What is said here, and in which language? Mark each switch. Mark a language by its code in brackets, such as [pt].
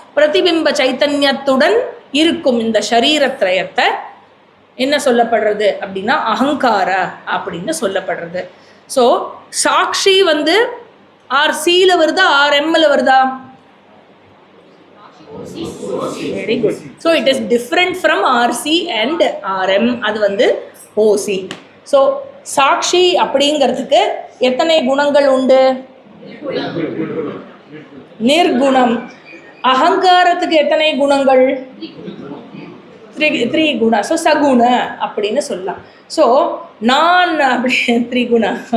[ta] பிரதிபிம்ப சைத்தன்யத்துடன் இருக்கும் இந்த சரீரத்ரயத்தை என்ன சொல்லப்படுறது அப்படின்னா அகங்கார அப்படின்னு சொல்லப்படுறது. ஸோ சாட்சி ஆர்சியில் வருதா ஆர்எம்மில் வருதா? [en] Very good. So it is different from RC and RM. [ta] அது OC. So சாட்சி அப்படிங்கிறதுக்கு எத்தனை குணங்கள் உண்டு? நிர்குணம். அகங்காரத்துக்கு எத்தனை குணங்கள்? 3 குணா. ஸோ சகுண அப்படின்னு சொல்லலாம். ஸோ நான் அப்படி 3 குணா.